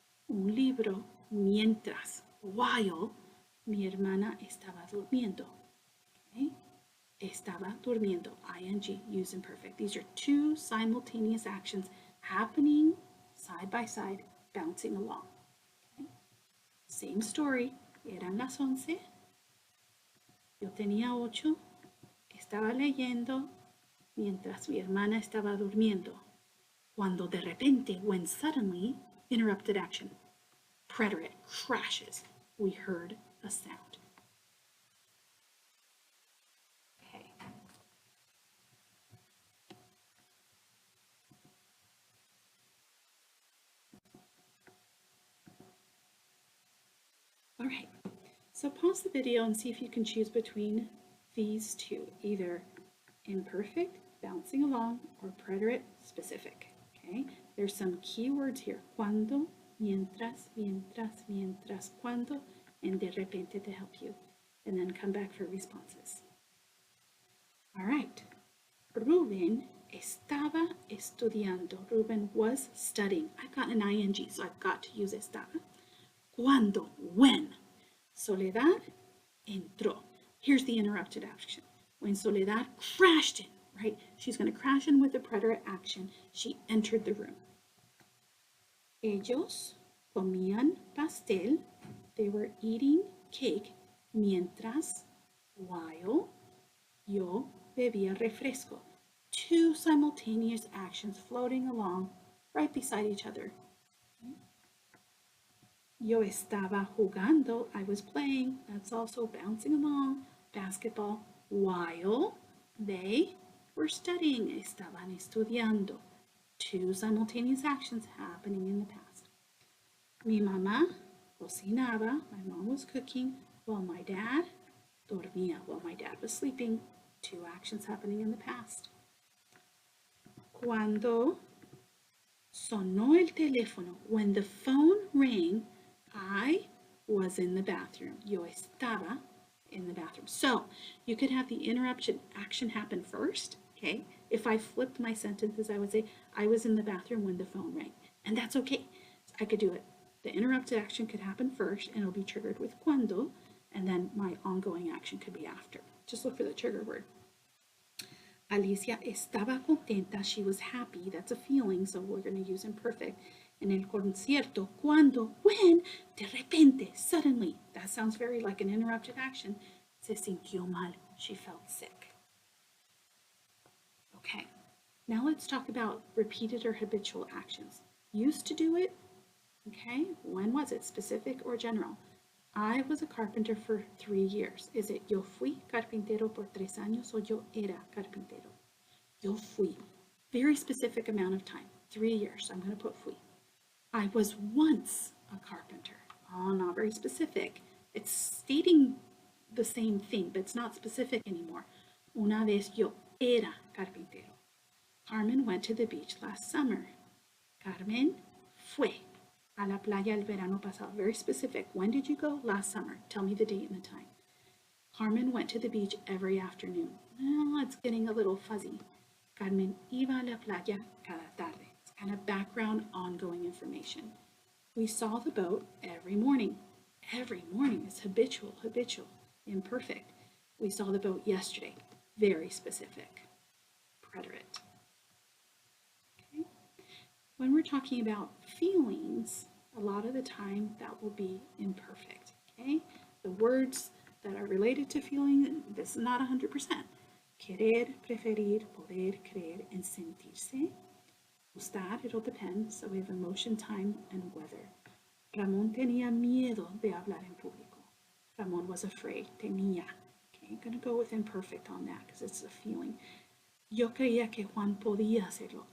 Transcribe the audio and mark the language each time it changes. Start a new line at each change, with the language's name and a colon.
Spanish: Un libro mientras, while, mi hermana estaba durmiendo.
English: Okay?
Spanish: Estaba durmiendo,
English: ING, use imperfect. These are two simultaneous actions happening side by side, bouncing along.
Spanish: Okay?
English: Same story.
Spanish: Eran las 11. Yo tenía 8. Estaba leyendo mientras mi hermana estaba durmiendo. Cuando de repente,
English: when suddenly, interrupted action. Preterite crashes. We heard a sound. Okay. All right. So pause the video and see if you can choose between these two, either imperfect, bouncing along, or preterite, specific. Okay. There's some key words here. Cuando, mientras, mientras, mientras, cuando, and de repente to help you. And then come back for responses. All right.
Spanish: Ruben estaba estudiando.
English: Ruben was studying. I've got an ING, so I've got to use estaba. Cuando, when.
Spanish: Soledad entró.
English: Here's the interrupted action. When Soledad crashed in, right? She's going to crash in with the preterite action. She entered the room.
Spanish: Ellos comían pastel.
English: They were eating cake mientras, while,
Spanish: yo bebía refresco.
English: Two simultaneous actions floating along right beside each other.
Spanish: Yo estaba jugando.
English: I was playing. That's also bouncing along. Basketball. While they were studying.
Spanish: Estaban estudiando.
English: Two simultaneous actions happening in the past.
Spanish: Mi mamá cocinaba.
English: My mom was cooking while my dad dormía. While my dad was sleeping. Two actions happening in the past.
Spanish: Cuando sonó el teléfono.
English: When the phone rang, I was in the bathroom.
Spanish: Yo estaba
English: in the bathroom. So you could have the interruption action happen first. Okay. If I flipped my sentences, I would say I was in the bathroom when the phone rang. And that's okay. So I could do it. The interrupted action could happen first and it'll be triggered with cuando. And then my ongoing action could be after. Just look for the trigger word.
Spanish: Alicia estaba contenta.
English: She was happy. That's a feeling. So we're going to use imperfect.
Spanish: En el concierto, cuando, when, de repente, suddenly.
English: That sounds very like an interrupted action.
Spanish: Se sintió mal.
English: She felt sick. Okay. Now let's talk about repeated or habitual actions. Used to do it. Okay. When was it? Specific or general? I was a carpenter for 3 years. Is it
Spanish: yo fui carpintero por 3 años o yo era carpintero? Yo fui.
English: Very specific amount of time. 3 years. So I'm going to put fui. I was once a carpenter. Oh, not very specific. It's stating the same thing, but it's not specific anymore.
Spanish: Una vez yo era carpintero.
English: Carmen went to the beach last summer.
Spanish: Carmen fue a la playa el verano pasado.
English: Very specific. When did you go? Last summer. Tell me the date and the time. Carmen went to the beach every afternoon. Well, it's getting a little fuzzy.
Spanish: Carmen iba a la playa cada tarde.
English: It's kind of background, ongoing information. We saw the boat every morning. Every morning is habitual, imperfect. We saw the boat yesterday. Very specific. Preterite. Okay. When we're talking about feelings, a lot of the time that will be imperfect. Okay. The words that are related to feeling, this is not 100%.
Spanish: Querer, preferir, poder, creer, and sentirse.
English: Gustar, it all depends. So we have emotion, time, and weather.
Spanish: Ramón tenía miedo de hablar en público.
English: Ramón was afraid. Tenía. Okay, I'm going to go with imperfect on that because it's a feeling.
Spanish: Yo creía que Juan podía hacerlo.